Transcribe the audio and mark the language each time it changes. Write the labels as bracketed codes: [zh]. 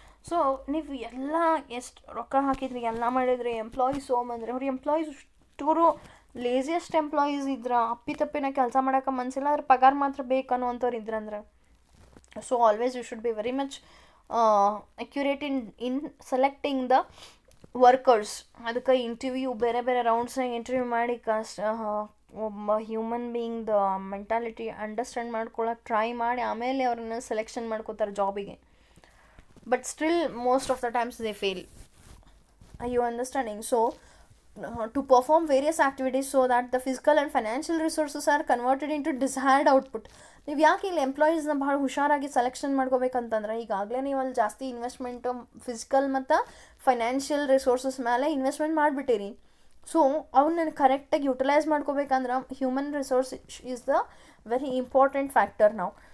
[kn] So ನೀವು ಎಲ್ಲ ಎಷ್ಟು ರೊಕ್ಕ ಹಾಕಿದ್ರಿ, ಎಲ್ಲ ಮಾಡಿದ್ರಿ, ಎಂಪ್ಲಾಯೀಸ್ ತೊಗೊಂಬಂದ್ರೆ ಅವ್ರ ಎಂಪ್ಲಾಯೀಸ್ ಅಷ್ಟೂರು ಲೇಸಿಯೆಸ್ಟ್ ಎಂಪ್ಲಾಯೀಸ್ ಇದ್ರೆ, ಅಪ್ಪಿತಪ್ಪಿನ ಕೆಲಸ ಮಾಡೋಕೆ ಮನಸ್ಸಿಲ್ಲ, ಅದ್ರ ಪಗಾರ ಮಾತ್ರ ಬೇಕನ್ನುವಂಥವ್ರು ಇದ್ರಂದ್ರೆ, [en] So always you should be very much accurate in selecting the workers. [kn] ಅದಕ್ಕೆ ಇಂಟರ್ವ್ಯೂ, ಬೇರೆ ಬೇರೆ ರೌಂಡ್ಸ್ನಾಗ ಇಂಟರ್ವ್ಯೂ ಮಾಡಿ ಒಬ್ಬ ಹ್ಯೂಮನ್ ಬೀಯಿಂಗ್ದ ಮೆಂಟಾಲಿಟಿ ಅಂಡರ್ಸ್ಟ್ಯಾಂಡ್ ಮಾಡ್ಕೊಳಕ್ಕೆ ಟ್ರೈ ಮಾಡಿ ಆಮೇಲೆ ಅವ್ರನ್ನ ಸೆಲೆಕ್ಷನ್ ಮಾಡ್ಕೋತಾರೆ ಜಾಬಿಗೆ. [en] But still most of the times they fail. Are you understanding? So to perform various activities so that the physical and financial resources are converted into desired output. [kn] ನೀವು ಯಾಕೆ ಇಲ್ಲಿ ಎಂಪ್ಲಾಯೀಸ್ನ ಭಾಳ ಹುಷಾರಾಗಿ ಸೆಲೆಕ್ಷನ್ ಮಾಡ್ಕೋಬೇಕಂತಂದ್ರೆ, ಈಗಾಗಲೇ ನೀವು ಅಲ್ಲಿ ಜಾಸ್ತಿ ಇನ್ವೆಸ್ಟ್ಮೆಂಟ್ ಫಿಸಿಕಲ್ ಮತ್ತು ಫೈನಾನ್ಷಿಯಲ್ ರಿಸೋರ್ಸಸ್ ಮೇಲೆ ಇನ್ವೆಸ್ಟ್ಮೆಂಟ್ ಮಾಡಿಬಿಟ್ಟಿರಿ. [en] so [kn] ಅವನ್ನ ಕರೆಕ್ಟಾಗಿ utilise ಮಾಡ್ಕೋಬೇಕಂದ್ರೆ [en] Human resource is the very important factor ನಾವು.